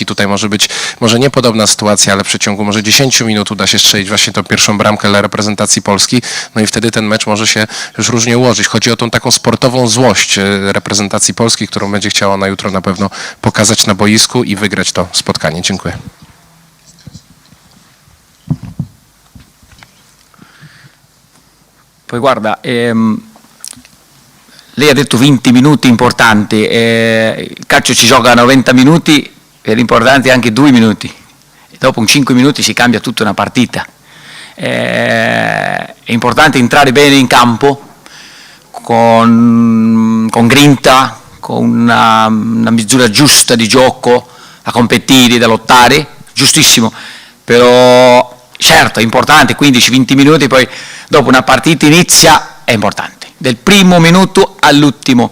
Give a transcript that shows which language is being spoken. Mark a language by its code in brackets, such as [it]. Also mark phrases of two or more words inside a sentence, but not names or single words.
[pl] Tutaj może być, może nie podobna sytuacja, ale w przeciągu może 10 minut uda się strzelić właśnie tą pierwszą bramkę dla reprezentacji Polski, no i wtedy ten mecz może się już różnie ułożyć. Chodzi o tą taką sportową złość reprezentacji Polski, którą będzie chciała na jutro na pewno pokazać na boisku i wygrać to spotkanie. Dziękuję. [it] Poi guarda, lei ha detto 20 minuti importanti, il calcio ci gioca 90 minuti e l'importante è anche 2 minuti. E dopo 5 minuti si cambia tutta una partita. È importante entrare bene in campo, con grinta, con una misura giusta di gioco, da competire, da lottare, giustissimo, però certo è importante, 15-20 minuti, poi dopo una partita inizia, è importante, del primo minuto all'ultimo.